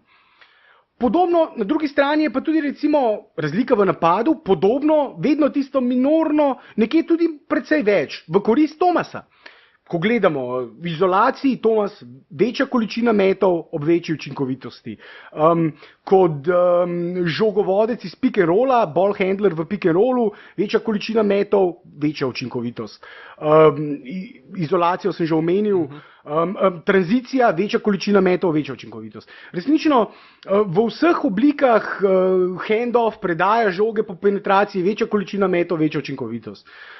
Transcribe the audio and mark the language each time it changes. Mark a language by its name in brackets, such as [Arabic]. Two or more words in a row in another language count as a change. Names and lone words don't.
[Slovenian] Podobno, na drugi strani je pa tudi recimo razlika v napadu, podobno, vedno tisto minorno, nekje tudi precej več, v korist Thomasa. Ko gledamo v izolaciji, Thomas večja količina metov ob večji učinkovitosti. Kot žogovodec iz [English] pick and rolla, ball handler [Slovenian] v [English] pick and rollu, [Slovenian] večja količina metov, večja učinkovitost. Izolacijo sem že omenil, tranzicija, večja količina metov, večja učinkovitost. Resnično, v vseh oblikah handoff, predaja žoge po penetraciji, večja količina metov, večja učinkovitost.